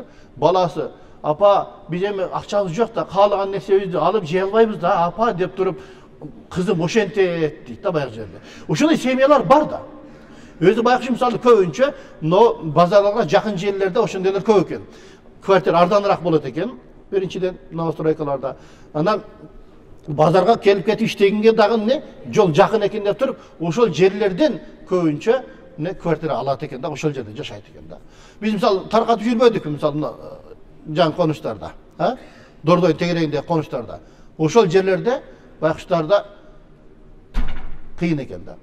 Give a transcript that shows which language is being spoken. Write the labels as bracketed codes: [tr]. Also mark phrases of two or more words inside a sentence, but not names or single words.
[ky] Баласы, апа, биз эми акчабыз жок да, каалаган нерсебизди алып жей албайбыз да, апа деп туруп, кызым ошентет дейт да баягы жерде. Ошондой семьялар бар да. Өзү байкуш мисалы көбүнчө базарларга жакын жерлерде ошондойлор көп экен. Квартира арзаныраак болот экен. Биринчиден новостройкаларда. Анан Базарга келип кетип iштегенге дагы не жол жакын экен деп туруп, ошол жерлерден көбүнчө не квартира алат экен да, ошол жерде жашайт экен да. Биз мисалы таркатып жүрбөдүк, мисалы жан конуштарда, Дордой тегерегиндеги конуштарда. Ошол жерлерде байкуштарда кыйын экен да.